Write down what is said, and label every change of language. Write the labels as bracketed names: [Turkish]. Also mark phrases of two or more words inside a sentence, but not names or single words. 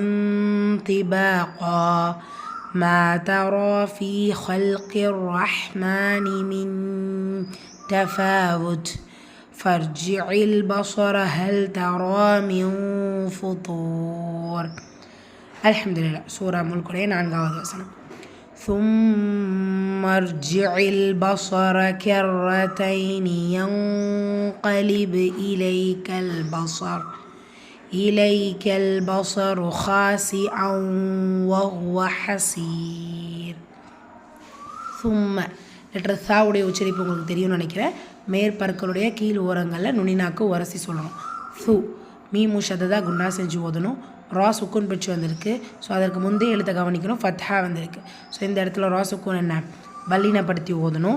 [Arabic] طباقا ما ترى في خلق الرحمن من تفاوت فارجع البصر هل ترى من فطور. الحمد لله. سورة ملك [Tamil] 4வது வசனம். [Arabic] ثم ارجع البصر كرتين ينقلب إليك البصر خاسئا وهو حسير. [Tamil] ثم லெட்டர் சாவுடைய உச்சரிப்பு உங்களுக்கு தெரியும்னு நினைக்கிறேன். மேற்பற்களுடைய கீழ் ஓரங்களில் நுனிநாக்கு உரசி சொல்லணும். சு மீமு ஷததா குன்னா செஞ்சு ஓதணும். ரா சுக்குன் பெற்று வந்திருக்கு. ஸோ அதற்கு முந்தைய எழுத்தை கவனிக்கணும். ஃபத்ஹா வந்திருக்கு. ஸோ இந்த இடத்துல ரா சுக்குன் என்ன வல்லினப்படுத்தி ஓதணும்.